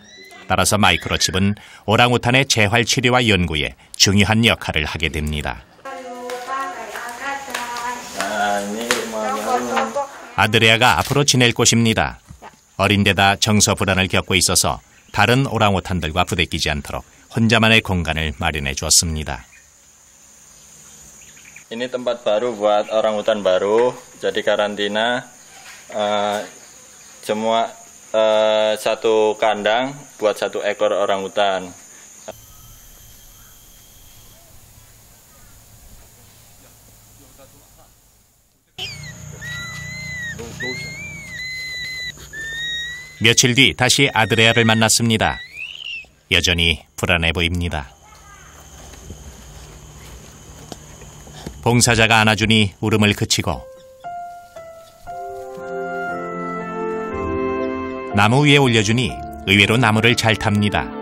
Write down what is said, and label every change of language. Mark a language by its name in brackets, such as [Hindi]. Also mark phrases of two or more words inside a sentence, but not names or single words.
[Korean] 따라서 마이크로칩은 오랑우탄의 재활 치료와 연구에 중요한 역할을 하게 됩니다. 아드레아가 앞으로 지낼 곳입니다. 어린 데다 정서 불안을 겪고 있어서 다른 오랑우탄들과 부대끼지 않도록 혼자만의 공간을 마련해 주었습니다. [Indonesian] Ini tempat baru buat orangutan baru, jadi karantina semua satu kandang buat satu ekor orangutan. [Korean] 며칠 뒤 다시 아드레아를 만났습니다. 여전히 불안해 보입니다. 봉사자가 안아주니 울음을 그치고 나무 위에 올려주니 의외로 나무를 잘 탑니다.